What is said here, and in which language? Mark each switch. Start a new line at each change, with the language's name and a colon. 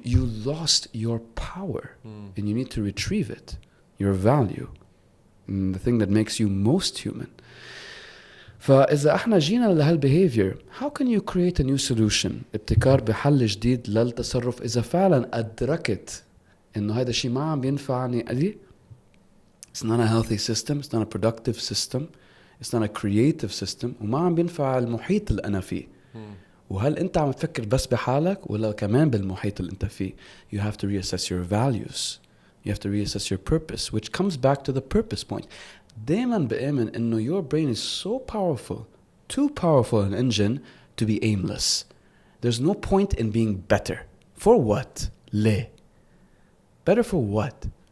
English: You lost your power and you need to retrieve it, your value, and the thing that makes you most human.
Arabic: فإذا احنا جينا
English: لهالbehavior, how can you create a new solution?
Arabic: ابتكار بحل جديد للتصرف إذا فعلا أدركت إنه هذا الشيء ما عم ينفعني.
English: It's not a healthy system, it's not a productive system, it's not a creative system,
Arabic: وما عم بينفع المحيط اللي أنا فيه. وهل أنت عم تفكر بس بحالك ولا كمان بالمحيط اللي أنت فيه؟
English: You have to reassess your values. You have to reassess your purpose, which comes back to the purpose point.
Arabic: دايما بآمن إنه
English: your brain is so powerful, too powerful an engine to be aimless. There's no point in being better. For what?
Arabic: ليه?
English: Better for what?